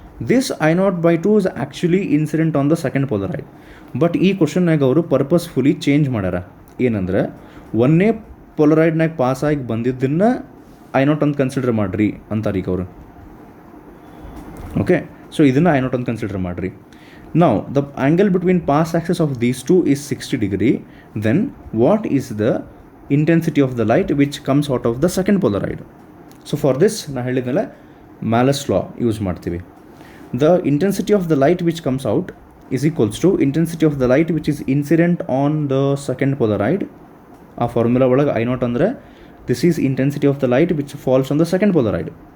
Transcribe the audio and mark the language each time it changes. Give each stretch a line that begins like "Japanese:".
English: This I0/2 is actually incident on the second polaroid.
Kannada: But ಈ ಕ್ವಶನ್ನಾಗ ಅವರು purposefully change ಮಾಡ್ಯಾರ. ಏನಂದ್ರೆ ಒಂದೇ ಪೊಲರೈಡ್ನಾಗ ಪಾಸ್ ಆಗಿ ಬಂದಿದ್ದನ್ನು I0 ಅಂತ ಕನ್ಸಿಡರ್ ಮಾಡಿರಿ ಅಂತಾರೆ ಈಗ ಅವರು. ಓಕೆ, ಸೊ ಇದನ್ನು I0 ಅಂತ ಕನ್ಸಿಡರ್ ಮಾಡಿರಿ.
English: Now the angle between pass axis of these two is 60 degree. Then what is the intensity of the light which comes out of the second polaroid? So for this
Kannada: ನಾ ಹೇಳಿದ್ಮೇಲೆ ಮ್ಯಾಲಸ್ ಲಾ use ಮಾಡ್ತೀವಿ.
English: The intensity of the light which comes out is equals to intensity of the light which is incident on the second polaroid.
Kannada: ಆ formula ಒಳಗೆ I0 ಅಂದರೆ
English: This is intensity of the light which falls on the second polaroid.